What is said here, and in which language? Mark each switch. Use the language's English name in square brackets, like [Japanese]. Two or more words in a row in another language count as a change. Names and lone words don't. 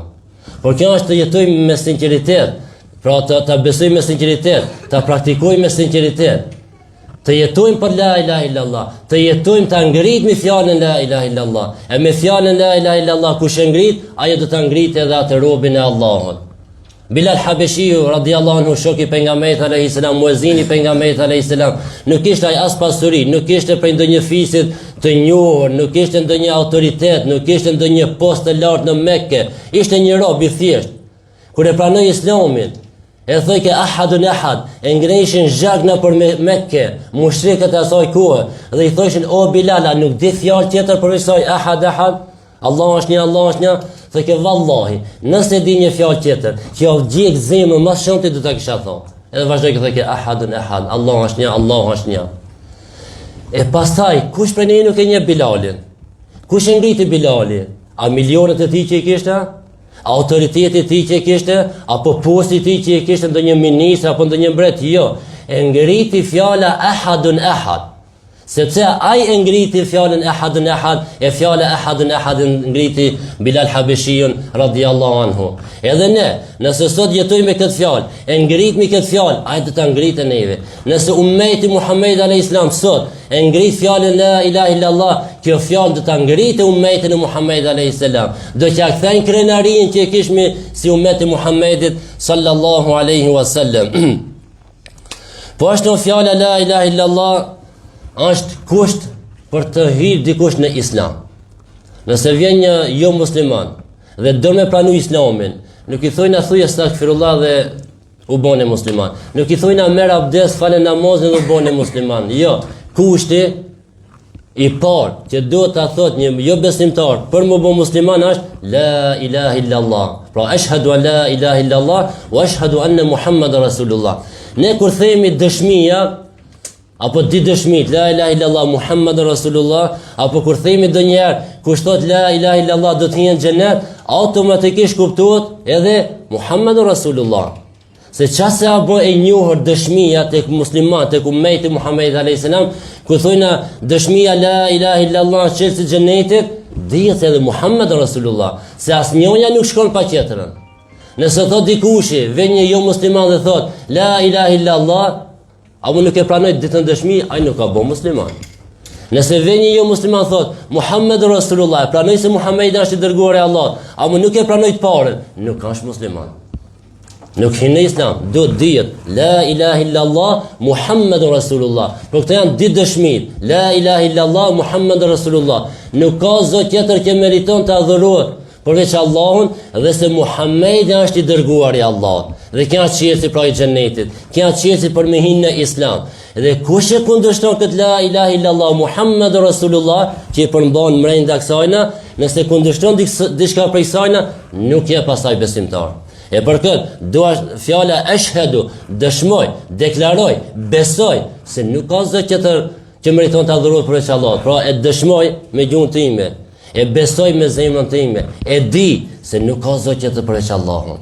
[Albanian] Por kjo është të jetojmë me sinqeritet, pra të besojmë me sinqeritet, të praktikojmë me sinqeritet, të jetojmë për [Arabic] لا إله إلا الله, [Albanian] të jetojmë të ngritmi fjalën [Arabic] لا إله إلا الله. [Albanian] E me fjalën [Arabic] لا إله إلا الله [Albanian] kush e ngrit, ajo do të ngritë edhe atë robin e Allahut. Bilal Habeshiu [Arabic] رضي الله عنه, [Albanian] shoku i pejgamberit [Arabic] عليه السلام, [Albanian] muezini i pejgamberit [Arabic] عليه السلام, [Albanian] nuk ishte ai as pasuri, nuk ishte prej ndonjë fisit të njohur, nuk ishte ndonjë autoritet, nuk ishte ndonjë post të lartë në Mekë, ishte një rob i thjesht. Kur e pranoi Islamin, e thoi ke [Arabic] أحد أحد, [Albanian] e ngrenishin zhag në për Mekë, mushrikët e asaj kohe, dhe i thoshin o Bilala, nuk di fjalë tjetër përveç saj [Arabic] أحد أحد, [Albanian] Allah është një, Allah është një. Thë ke vallahi, nëse di një fjalë tjetër që ja gjek zemrën më shumë ti do ta kisha thonë. Edhe vazhdoi të thë [Arabic] أحد أحد, [Albanian] Allah është një, Allah është një. E pastaj kush prej ne nuk e njeh Bilalin? Kush e ngriti Bilalin? A milionët e tij që i kishte? A autoriteti i tij që i kishte? Apo posti i tij që i kishte ndonjë ministër apo ndonjë mbret? Jo. E ngriti fjala [Arabic] أحد أحد. [Albanian] Sepse ai e ngriti fjalën [Arabic] أحد أحد, [Albanian] e fjala [Arabic] أحد أحد [Albanian] ngriti Bilal Habeshiun [Arabic] رضي الله عنه. [Albanian] Edhe ne, nëse sot jetojmë me këtë fjalë, e ngritmi këtë fjalë, ai do ta ngritë neve. Nëse ummeti Muhammed [Arabic] عليه السلام [Albanian] sot e ngrit fjalën [Arabic] لا إله إلا الله, [Albanian] kjo fjalë do ta ngritë ummetin e Muhammed [Arabic] عليه السلام. [Albanian] Do t'ja kthejnë krenarin që e kishmi si ummeti Muhammedit [Arabic] صلى الله عليه وسلم. [Albanian] Po ashtu fjala [Arabic] لا إله إلا الله [Albanian] është kusht për të hyrë dikush në Islam. Nëse vjen një jo musliman dhe do me pranu islamin, nuk i thojnë thuj astaghfirullah dhe u bone musliman. Nuk i thojnë merr abdes, fale namazin dhe u bone musliman. Jo, kushti i parë që duhet ta thot një jo besimtar për më bë musliman është [Arabic] لا إله إلا الله. Pra أشهد أن لا إله إلا الله وأشهد أن محمدا رسول الله. [Albanian] Ne kur themi dëshmia apo di dëshmit [Arabic] لا إله إلا الله محمد رسول الله, [Albanian] apo kur themi ndonjëherë kush thot [Arabic] لا إله إلا الله [Albanian] do të hyjë në xhenet, automatikisht kuptohet edhe [Arabic] محمد رسول الله. [Albanian] Se qase apo e njohur dëshmia tek musliman, tek ummeti Muhamedit [Arabic] عليه السلام, [Albanian] ku thojnë dëshmia [Arabic] لا إله إلا الله [Albanian] çelësi xhenetit, dihet edhe [Arabic] محمد رسول الله, [Albanian] se asnjëja nuk shkon pa tjetrën. Nëse thot dikushi, vjen një jo musliman dhe thot [Arabic] لا إله إلا الله, [Albanian] apo nuk e pranoj ditën dëshmi, ai nuk ka bo musliman. Nëse vjen një jo musliman thot [Arabic] محمد رسول الله, [Albanian] pranoj se Muhamedi është i dërguari i Allahut, apo nuk e pranoj të parën, nuk ka musliman. Nuk hin në islam, do të dihet [Arabic] لا إله إلا الله محمد رسول الله. [Albanian] Por këto janë ditë dëshmit. [Arabic] لا إله إلا الله محمد رسول الله. [Albanian] Nuk ka zot tjetër që meriton të adhurohet përveç Allahun, dhe se Muhamedi është i dërguari i Allahut. Dhe kjo është çelësi pra i xhenetit. Kjo është çelësi për me hinë në islam. Dhe kush e kundërshton këtë [Arabic] لا إله إلا الله محمد رسول الله, [Albanian] që i përmban brenda kësajna, nëse kundërshton diçka prej sajna, nuk je pasaj besimtar. E për këtë, dua fjala ashhadu, dëshmoj, deklaroj, besoj se nuk ka zot tjetër që meriton të adhurohet përveç Allahut. Pra e dëshmoj me gjuhën time, e besoj me zemrën time, e di se nuk ka zot tjetër përveç Allahut.